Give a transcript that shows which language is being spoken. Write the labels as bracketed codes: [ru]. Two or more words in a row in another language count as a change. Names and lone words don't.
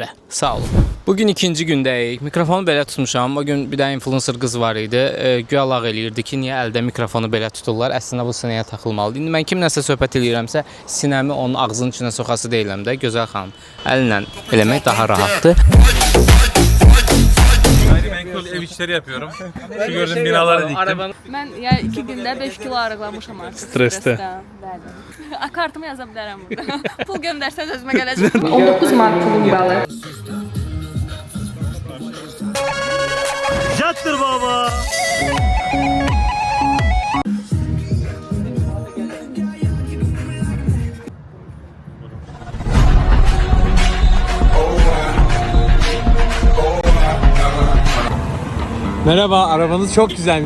[az] Sağ olun. Bugün ikinci gündəyik. Mikrofonu belə tutmuşam. O gün bir də influencer qız var idi. Güya lağ eləyirdi ki, niyə əldə mikrofonu belə tuturlar? Əslində bu sinəyə taxılmalıdır. İndi mən kimləsə söhbət eləyirəmsə, sinəmi onun ağzının içinə soxası deyiləm də. Gözəl xanım, əllə eləmək daha rahatdır. [tr] Gayrimenkul ev işleri yapıyorum. Şu gördüğüm binalara diktim. [az] Mən yəni 2 gündə 5 kilo arıqlamışam artıq. Stressdə. Bəli. Kartımı yaza bilərəm burada. Pul göndərsəz özümə gələcək. 19 manat pulum qalır. [tr] Yattır baba. Merhaba, arabanız çok güzelmiş.